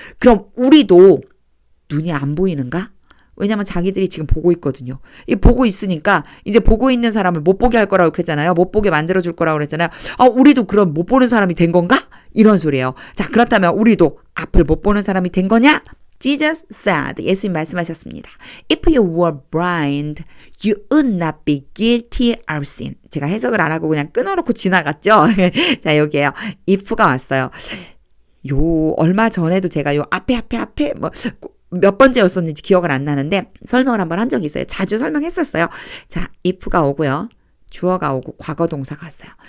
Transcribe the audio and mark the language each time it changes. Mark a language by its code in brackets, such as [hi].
[ko] 그럼 우리도 눈이 안 보이는가? 왜냐면 자기들이 지금 보고 있거든요. 이 보고 있으니까 이제 보고 있는 사람을 못 보게 할 거라고 그랬잖아요. 못 보게 만들어줄 거라고 그랬잖아요. 우리도 그럼 못 보는 사람이 된 건가? 이런 소리예요. 자, 그렇다면 우리도 앞을 못 보는 사람이 된 거냐? [en] Jesus said, [ko] 예수님 말씀하셨습니다. [en] If you were blind, you would not be guilty of sin. [ko] 제가 해석을 안 하고 그냥 끊어놓고 지나갔죠. 자, 여기에요. if가 왔어요. 요 얼마 전에도 제가 요 앞에 뭐 몇 번째였었는지 기억을 안 나는데 설명을 한번 한 적이 있어요. 자주 설명했었어요. 자, if가 오고요. 주어가 오고 과거 동사가 왔어요.